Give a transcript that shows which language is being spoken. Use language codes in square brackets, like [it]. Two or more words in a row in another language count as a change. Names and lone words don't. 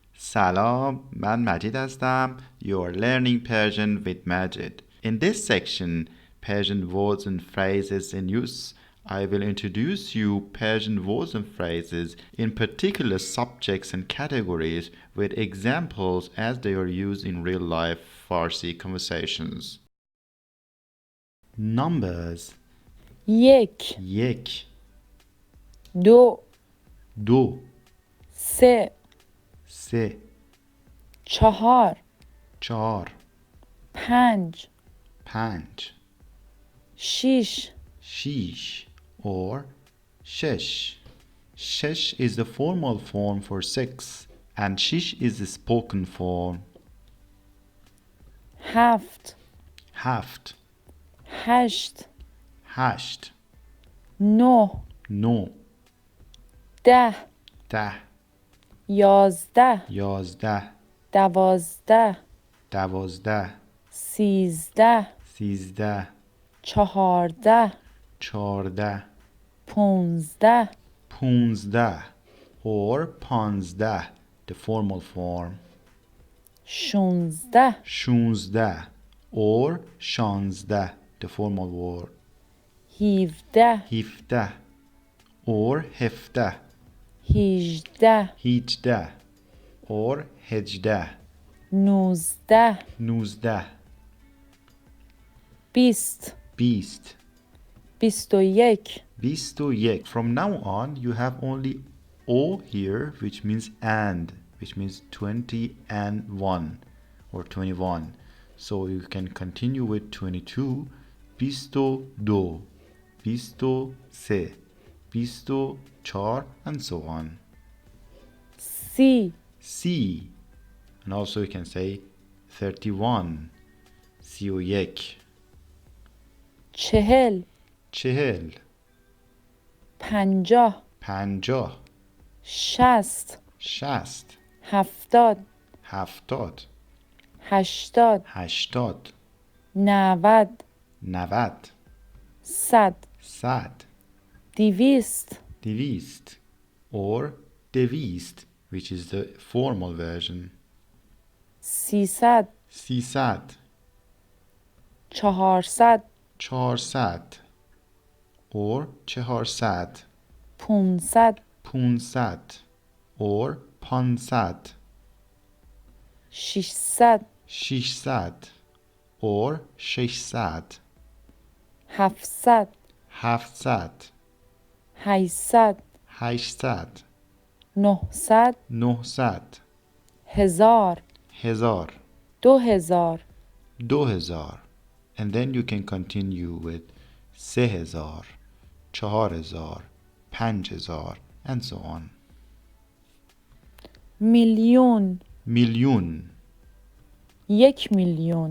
[fa] سلام، من مجید هستم. [en] You are learning Persian with Majid. In this section, Persian words and phrases in use, I will introduce you Persian words and phrases in particular subjects and categories with examples as they are used in real-life Farsi conversations. Numbers. [fa] یک یک دو دو سه سه چهار چهار پنج پنج شیش شیش or shesh. [en] Shesh is the formal form for six and shish is the spoken form. [fa] هفت هفت هشت هشت نه نو ده ده یازده یازده دوازده دوازده سیزده سیزده چهارده چهارده پونزده [en] پونزده or پانزده the formal form. [fa] شونزده [en] شونزده or شانزده the formal word. [fa] هیفده هفده or هفده هیجده هیجده or هجده نوزده نوزده بیست بیست بیست و یک بیست و یک. [en] From now on you have only O here which means and, which means 20 and 1 or 21. So you can continue with 22 [fa] بیست و دو بیست و سه بیست و چهار [en] and so on. [fa] سی [en] C and also you can say 31 [fa] سی و یک چهل چهل پنجاه پنجاه شصت شست هفتاد هفتاد هشتاد هشتاد نود نود صد صد دویست [en] دویست or دویست which is the formal version. [fa] سیصد سیصد چهارصد چهارصد or چهارصد پونصد پونصد or پانصد ششصد ششصد or ششصد هفتصد هفتصد هشتصد هشتصد نهصد نهصد هزار هزار 2000 [en] 2000 and then you can continue with 3000 4000 5000 and so on. [fa] میلیون میلیون 1 میلیون